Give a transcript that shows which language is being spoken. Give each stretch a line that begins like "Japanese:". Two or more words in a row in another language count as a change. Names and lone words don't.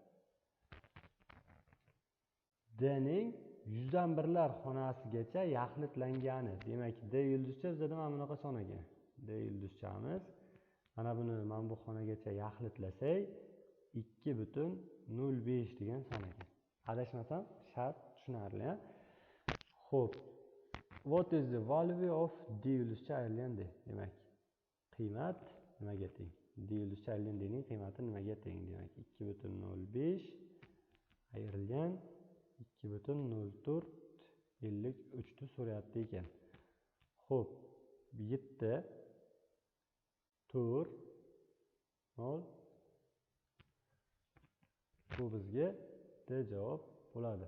Uzbek: D ning yuzdan birlar xonasigacha yaxlitlangani. Demak, d yulduzcha bizda mana bunaqa son ekan. D yulduzchamiz mana buni mana bu xonagacha yaxlitlasak 2,05 degan son ekan. Adashmasam, shart tushunarli. Xo'p.
English: What is the value of d
Uzbek: yulduzcha ayrilgan
English: d?
Uzbek: Demak, qiymat nimaga teng? D yulduzcha ayrilgan d ning qiymati nimaga teng? Demak, 2,05 ayrilgan 2,0453 ni so'rayapti ekan. Xo'p, 7 4 0 bu bizga D javob bo'ladi.